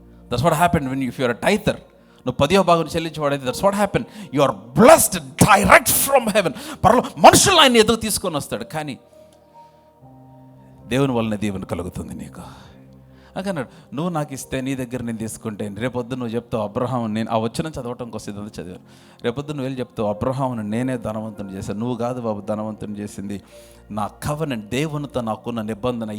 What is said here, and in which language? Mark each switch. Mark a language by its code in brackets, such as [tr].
[en] That's what happened when if you are a tither. [te] నువ్వు 10వ భాగం చెల్లించేవాడైతే [en] that's what happened. You are blessed direct from heaven. [te] మనుషులు ఆయన ఎదుగు తీసుకొని వస్తాడు, కానీ దేవుని వలన దీవెన కలుగుతుంది నీకు. అన్నాడు, నువ్వు నాకు ఇస్తే నీ దగ్గర నేను తీసుకుంటే రేపొద్దు నువ్వు చెప్తావు అబ్రహాం, నేను ఆ వచనం చదవటం కోసం ఇదంతా చదివాను. రేపొద్దు నువ్వు వెళ్ళి చెప్తావు అబ్రహాంను నేనే ధనవంతుని చేశాను. నువ్వు కాదు బాబు ధనవంతుని చేసింది నా కవెనెంట్, దేవునితో నాకున్న నిబంధన.